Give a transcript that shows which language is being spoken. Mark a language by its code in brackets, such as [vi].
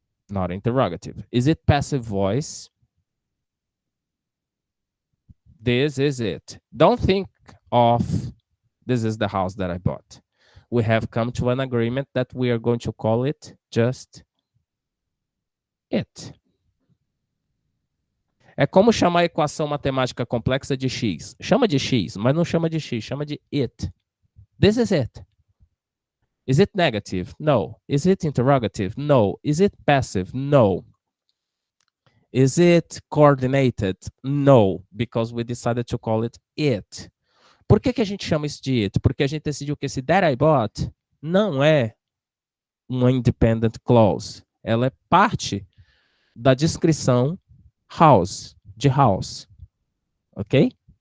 [en] Not interrogative. Is it passive voice? This is it. Don't think of this is the house that I bought. We have come to an agreement that we are going to call it just it. [pt] É como chamar a equação matemática complexa de x. Chama de x, mas não chama de x, chama de it. [en] This is it. Is it negative? No. Is it interrogative? No. Is it passive? No. Is it coordinated? No, because we decided to call it it. [pt] Por que, que a gente chama isso de it? Porque a gente decidiu que esse [en] that I bought [pt] não é uma independent clause. Ela é parte da descrição house, de house. Ok?